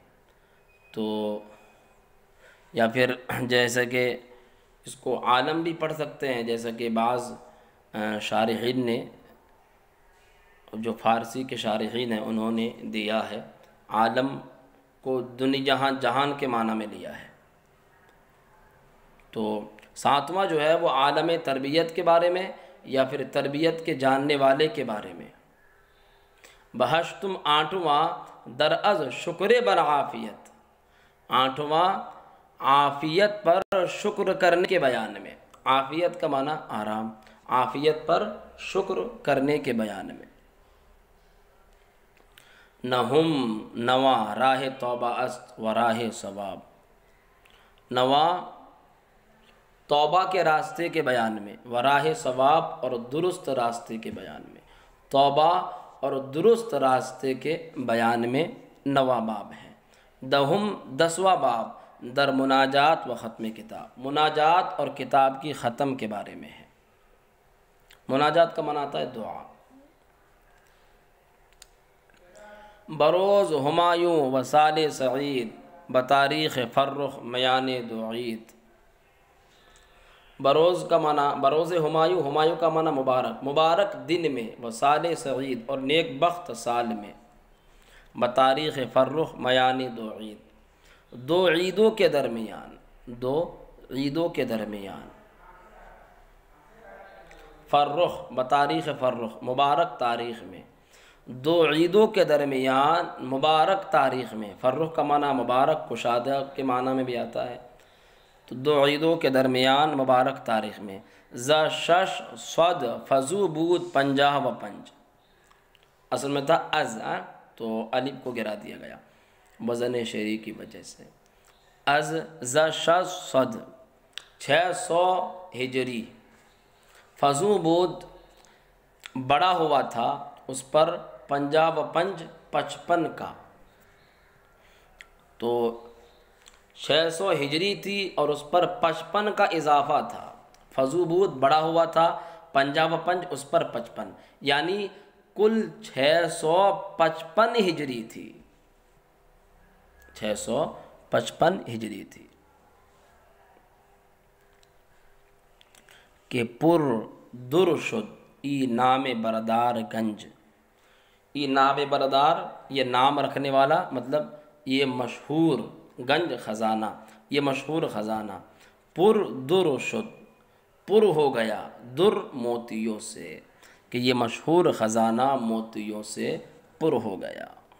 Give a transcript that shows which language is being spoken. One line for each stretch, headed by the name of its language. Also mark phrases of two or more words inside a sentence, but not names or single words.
Urdu: تو یا پھر جیسے کہ اس کو عالم بھی پڑھ سکتے ہیں، جیسا کہ بعض شارحین نے، جو فارسی کے شارحین ہیں، انہوں نے دیا ہے عالم کو دنیا جہان کے معنی میں لیا ہے۔ تو ساتواں جو ہے وہ عالم تربیت کے بارے میں یا پھر تربیت کے جاننے والے کے بارے میں۔ بہشتم آٹھواں
Persian: در از شکر بر عافیت،
Urdu: آٹھواں عافیت پر شکر کرنے کے بیان میں، عافیت کا معنی آرام، عافیت پر شکر کرنے کے بیان میں۔ نہم نواں
Persian: راہ توبہ است و راہ ثواب،
Urdu: نواں توبہ کے راستے کے بیان میں،
Persian: و راہ ثواب
Urdu: اور درست راستے کے بیان میں، توبہ اور درست راستے کے بیان میں نواں باب ہے۔ دہم 10واں باب
Persian: در مناجات و ختم کتاب،
Urdu: مناجات اور کتاب کی ختم کے بارے میں ہے۔ مناجات کا معنی آتا ہے دعا۔
Persian: بروز ہمایوں و سال سعید بتاریخ فرخ میان دو عید،
Urdu: بروز کا معنی،
Persian: بروز ہمایوں،
Urdu: ہمایوں کا معنی مبارک، مبارک دن میں،
Persian: و سال سعید
Urdu: اور نیک بخت سال میں،
Persian: بتاریخ فرخ میان دو عید،
Urdu: دو عیدوں کے درمیان، دو عیدوں کے درمیان، فرخ
Persian: بتاریخ فرخ
Urdu: مبارک تاریخ میں، دو عیدوں کے درمیان مبارک تاریخ میں، فرخ کا معنی مبارک، کشادہ کے معنی میں بھی آتا ہے، تو دو عیدوں کے درمیان مبارک تاریخ میں،
Persian: ز شش صد فضو بود 50 و 5،
Urdu: اصل میں تھا از، تو الف کو گرا دیا گیا وزن شعری کی وجہ سے،
Persian: از ز شش صد
Urdu: 600 ہجری،
Persian: فضو بود
Urdu: بڑا ہوا تھا اس پر، 50 و 5 55 کا، تو 600 ہجری تھی اور اس پر 55 کا اضافہ تھا،
Persian: فضو بود
Urdu: بڑا ہوا تھا، 50 و 5 اس پر 55، یعنی کل 655 ہجری تھی، 655 ہجری تھی،
Persian: کہ پر در شد ای نام بردار گنج، ای نام بردار
Urdu: یہ نام رکھنے والا، مطلب یہ مشہور گنج خزانہ، یہ مشہور خزانہ،
Persian: پر در شد
Urdu: پر ہو گیا، در موتیوں سے، کہ یہ مشہور خزانہ موتیوں سے پر ہو گیا۔